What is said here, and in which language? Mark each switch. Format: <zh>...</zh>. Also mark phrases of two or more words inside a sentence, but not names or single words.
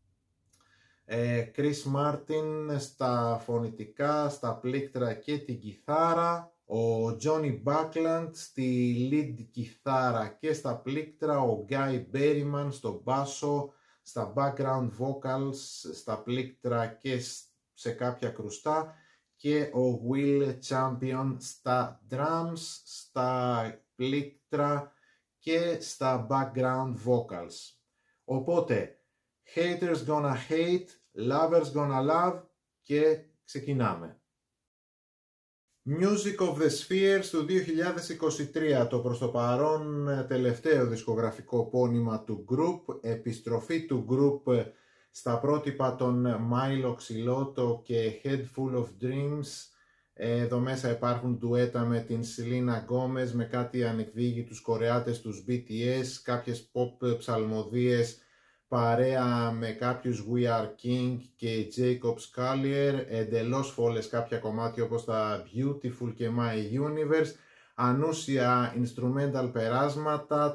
<el>Chris Martin στα φωνητικά, στα πλήκτρα και την κιθάρα, ο Johnny Buckland στη lead κιθάρα και στα πλήκτρα, ο Guy Berryman στο μπάσο, στα</el> <en>background vocals,</en> <el>στα πλήκτρα και σε κάποια κρουστά, και ο Will Champion στα drums, στα πλήκτρα και στα</el> <en>background vocals.</en> <el>Οπότε,</el> <en>haters gonna hate, lovers gonna love,</en> <el>και ξεκινάμε. Music of the Spheres του 2023, το προς το παρόν τελευταίο δισκογραφικό πόνημα του group, επιστροφή του group στα πρότυπα των Milo Xyloto και Head Full of Dreams. Εδώ μέσα υπάρχουν ντουέτα με την Selena Gomez, με κάτι ανεκδίγητους Κορεάτες τους BTS, κάποιες pop ψαλμοδίες παρέα με κάποιους We Are King και Jacob Collier, εντελώς φόλες κάποια κομμάτια όπως τα Beautiful και My Universe, ανούσια instrumental περάσματα.</el>